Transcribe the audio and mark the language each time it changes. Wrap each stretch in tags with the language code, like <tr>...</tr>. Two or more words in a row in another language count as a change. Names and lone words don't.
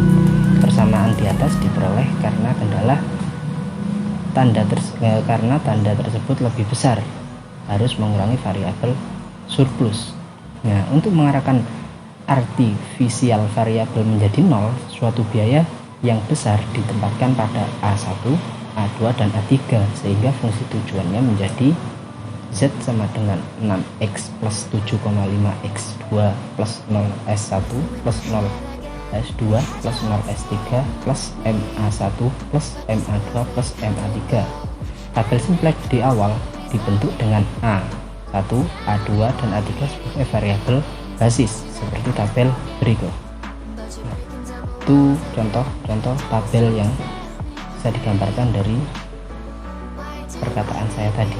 <id>Persamaan di atas diperoleh karena tanda tersebut lebih besar, harus mengurangi variabel surplus. Nah, untuk mengarahkan artifisial variabel menjadi 0, suatu biaya yang besar ditempatkan pada A1, A2, dan A3 sehingga fungsi tujuannya menjadi Z sama dengan 6x plus 7,5x2 plus 0s1 plus 0s2 plus 0s3 plus MA1 plus MA2 plus MA3. Tabel simplex di awal dibentuk dengan A1, A2, dan A3 sebagai variabel basis seperti tabel berikut. Itu contoh tabel yang bisa digambarkan dari perkataan saya tadi.</id>